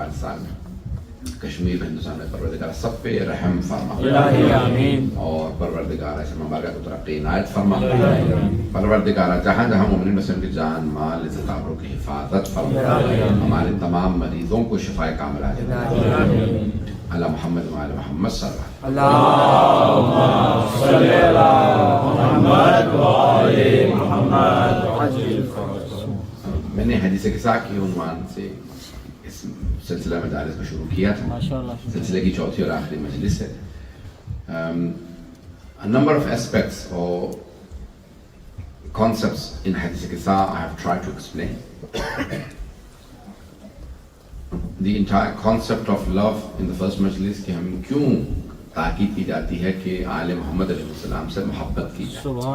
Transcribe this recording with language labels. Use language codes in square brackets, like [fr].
[ur] افغانستان میں، کشمیر میں، ہندوستان میں پروردگارہ سب پہ رحم فرما اور پروردگارہ اس مبارکہ کو ترقی عنایت فرما. پروردگارہ جہاں جہاں مومنین مسلمین کی جان مال عزت آبرو کی حفاظت فرما. ہمارے تمام مریضوں کو شفائے کاملہ دے. [ar] علی محمد وعلی محمد صلی اللہ اللهم صل على محمد وآل محمد وعجل [ur] میں نے حدیث قصہ کی عنوان سے اس سلسلہ مجالس کو شروع کیا تھا. سلسلے کی چوتھی اور آخری مجلس ہے. [en] A number of aspects or concepts in Hadith Qissa I have tried to explain. The entire concept of love in the first majlis [ur] کہ ہم کیوں تاکید کی جاتی ہے کہ آل محمد علیہ السلام سے محبت کی جائے.